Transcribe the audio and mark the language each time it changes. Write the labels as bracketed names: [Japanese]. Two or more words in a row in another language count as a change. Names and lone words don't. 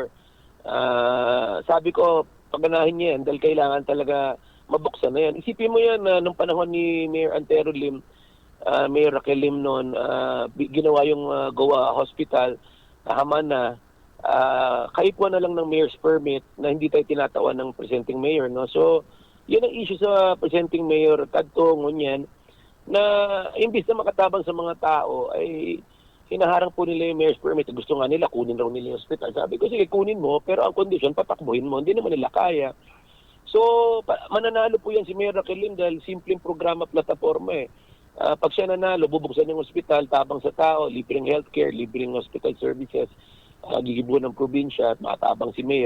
[Filipino] Sabi ko, paganahin niya yan dahil kailangan talaga mabuksan na yan. Isipin mo yan, nung panahon ni Mayor Antero Lim, Mayor Raquel Lim noon, ginawa yung GOA Hospital, [Bikol] haman na, kaipuan [Filipino] na lang ng [English] mayor's permit [Filipino] na hindi tayo tinatawan ng [English] presenting mayor. [Filipino] No? So, yun ang issue sa [English] presenting mayor, [Bikol] Tadto Ngunyan, [Filipino] na imbis na makatabang sa mga tao, ay hinaharang po nila yung [English] mayor's permit. [Filipino] Gusto nga nila, kunin raw nila yung hospital. Sabi ko, sige, kunin mo, pero ang condition, patakbuhin mo. Hindi naman nila kaya. So, mananalo po yan si Mayor Raquel Lim dahil simpleng programa, plataforma eh. Pag siya nanalo, bubuksan yung hospital, tabang sa tao, libreng healthcare, libreng [English] hospital services, [Filipino] gigibuan ng probinsya at matabang si Mayor.